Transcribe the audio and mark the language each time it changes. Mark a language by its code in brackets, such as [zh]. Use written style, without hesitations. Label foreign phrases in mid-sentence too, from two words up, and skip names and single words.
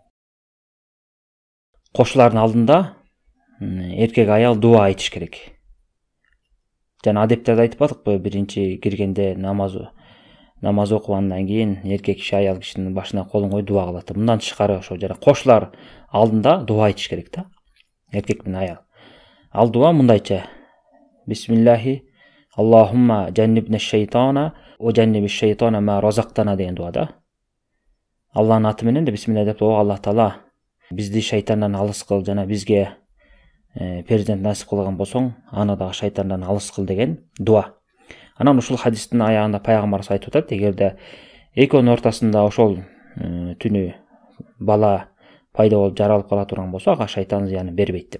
[ky] Кошулардын алдында эркек аял дуа айтыш керек. Жана адептерди айтып бардыкпы, биринчи киргенде намаз окугандан кийин эркек киши аял кишинин башына колун коюп дуа кылат. Мындан тышкары ошо жана кошулар алдында дуа айтыш керек да. Эркек менен аял. Ал дуа мындайча: [ar] بسم الله اللهم جنبنا الشيطان وجنب الشيطان ما رزقتنا [ky] деген дуа да. Алланын аты менен де бисмилла деп, о Аллах Таала бизди шайтандан алыс кыл, жана бизге перзент насип кылган болсоң, аны дагы шайтандан алыс кыл деген дуа. Анан ушул хадистин аягында пайгамбарыбыз айтып атат, эгерде экөөнүн ортасында ошол түнү бала пайда болуп жаралып кала турган болсо, ага шайтан зыянын бербейт деп.